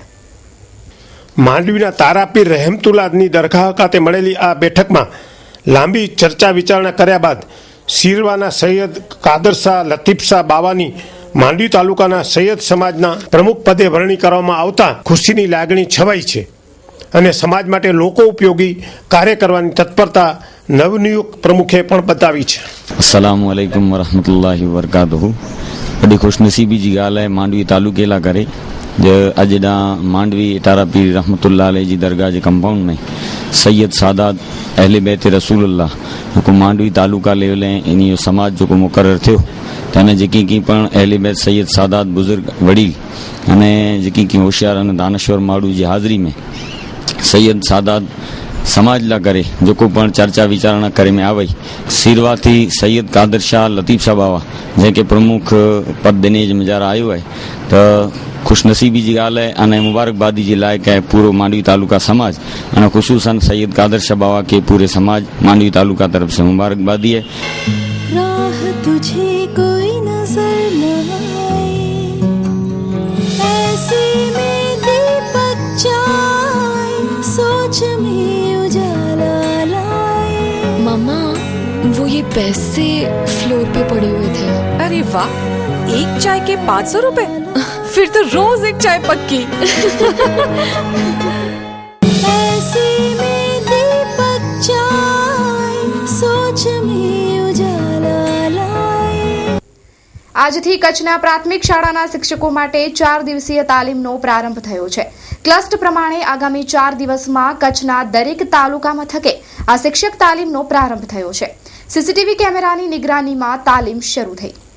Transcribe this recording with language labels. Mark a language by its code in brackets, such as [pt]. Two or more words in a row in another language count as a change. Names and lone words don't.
[gu] માંડવીના તારાપીર રહેમતુલ્લાની દરગાહ ખાતે મળેલી આ બેઠકમાં લાંબી ચર્ચા વિચારણા કર્યા બાદ શિરવાના સૈયદ કાદર શાહ લતીફ શાહ બાવાની માંડવી તાલુકાના સૈયદ સમાજના પ્રમુખ પદે વરણી કરવામાં આવતા ખુશીની લાગણી છવાઈ છે અને સમાજ માટે લોકો ઉપયોગી કાર્ય કરવાની તત્પરતા નવનિયુક્ત પ્રમુખે પણ બતાવી છે. [ar] السلام عليكم ورحمة الله وبركاته. [sd] बड़ी खुशनसीबी जी ॻाल्हि आहे मांडवी तालुके लाइ करे जो अॼु ॾांहुं मांडवी तारापीर [ar] رحمة الله عليه [sd] जी दरगाह जे कंपाउंड में सैयद सादात अहले बैत रसूलुल्लाह जेको मांडवी तालुका लेवल ऐं इन जो समाज जेको मुक़ररु थियो त हिन जेकी की पण अहले बैत सैयद सादात बुज़ुर्ग वडील अने जेकी की होशियार अने दानश्वर माण्हू जी हाज़िरी में सैयद सादात समाज ला करे जेको पण चर्चा विचारणा करे में आवई सीरवा थी सैयद कादर शाह लतीफ शाह बाबा जंहिंखे प्रमुख पद देने जे मज़ार आयो आहे त खुशनसीबी जी ॻाल्हि आहे अने मुबारकबादी जे लाइक़ु आहे पूरो मांडवी तालुका समाज अने ख़ुशूसन सैयद कादर शाह बाबा के पूरे समाज मांडवी तालुका [hi] तरफ से मुबारकबादी है. राह तुझे कोई नजर न आए ऐसे में दीपक जाए सोच में उजाला लाए. मम्मा वो ये पैसे फ्लोर पे पड़े हुए थे. अरे वाह, एक चाय के 500 रुपए. फिर तो रोज एक चाय पक्की। ऐसे में दीपक चाय सोच में उजाला लाए। [gu] આજથી કચ્છના પ્રાથમિક શાળાના શિક્ષકો માટે 4 દિવસીય તાલીમનો પ્રારંભ થયો છે. ક્લસ્ટર પ્રમાણે આગામી 4 દિવસમાં કચ્છના દરેક તાલુકા મથકે આ શિક્ષક તાલીમનો પ્રારંભ થયો છે. સીસીટીવી કેમેરાની નિગરાનીમાં તાલીમ શરૂ થઈ.